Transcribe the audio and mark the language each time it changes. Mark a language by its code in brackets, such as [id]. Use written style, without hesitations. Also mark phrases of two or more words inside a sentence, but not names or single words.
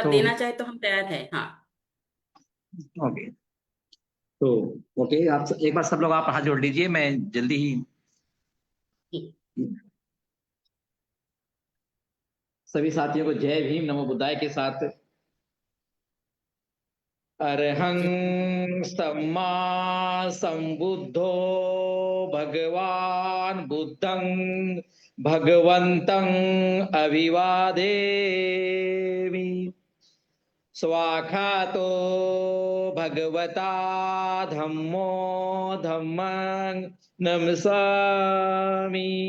[hi] तो देना चाहें तो हम तैयार हैं। हाँ। ओके, तो ओके, आप एक बार सब लोग आप हाथ जोड़ लीजिए, मैं जल्दी ही ठीक। सभी साथियों को जय भीम [pi] नमो बुद्धाय [hi] के साथ अरहं जय। [pi] सम्मा संबुद्धो भगवान बुद्धं भगवन्तं अभिवादेमि। स्वाखातो भगवता धम्मो धम्मं नमस्सामि।